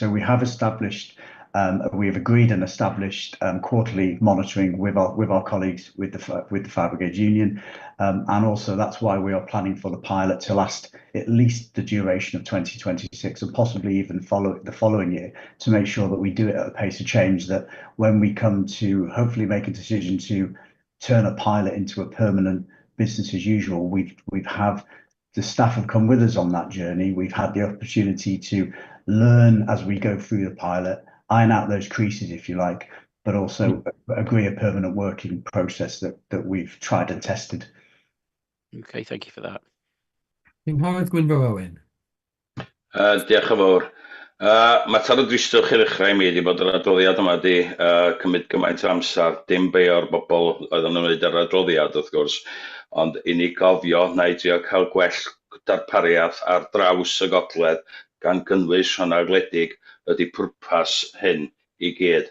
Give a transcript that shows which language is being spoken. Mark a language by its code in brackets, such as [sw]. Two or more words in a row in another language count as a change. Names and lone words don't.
[en] So we have established, we have agreed and established quarterly monitoring with our colleagues with the Fire Brigade Union, and also that's why we are planning for the pilot to last at least the duration of 2026 and possibly even the following year, to make sure that we do it at a pace of change, that when we come to hopefully make a decision to turn a pilot into a permanent business as usual, the staff have come with us on that journey. We've had the opportunity to learn as we go through the pilot, iron out those creases, if you like, but also agree a permanent working process that we've tried and tested. Okay, thank you for that. [cy] Cynghorydd Gwynfor Owen. Diolch yn fawr. Mater o dristwch i ddechrau mi wedi bod yr adroddiad yma wedi cymryd gymaint o amser, dim be o'r bobl oedd yn ymwneud â'r adroddiad wrth gwrs, ond i ni gofio na i drio cael gwell darpariaeth ar draws y Gogledd gan gynnwys rhannau gwledig ydy pwrpas hyn i gyd.